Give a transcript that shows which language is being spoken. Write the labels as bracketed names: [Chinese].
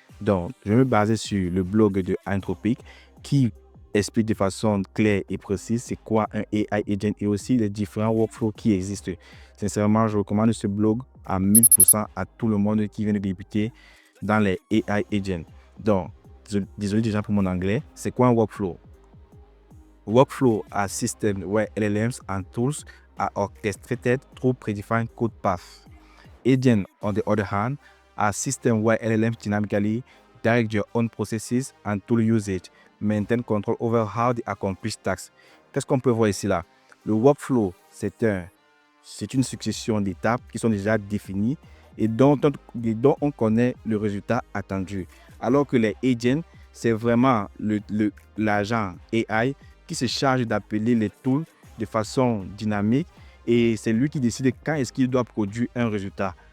[French] Donc, je vais me baser sur le blog de Anthropic qui explique de façon claire et précise c'est quoi un AI agent et aussi les différents workflows qui existent. Sincèrement, je recommande ce blog à 1000% à tout le monde qui vient de débuter dans les AI agents. Donc, désolé déjà pour mon anglais. C'est quoi un workflow? [English] Workflow are systems where LLMs and tools are orchestrated through predefined code paths. Agents, on the other hand, are systems where LLMs dynamically direct your own processes and tool usage, maintain control over how they accomplish tasks. [French] Qu'est-ce qu'on peut voir ici là? Le workflow, c'est une succession d'étapes qui sont déjà définies et dont on connaît le résultat attendu. Alors que les agents, c'est vraiment l'agent AI qui se charge d'appeler les tools de façon dynamique et c'est lui qui décide quand est-ce qu'il doit produire un résultat.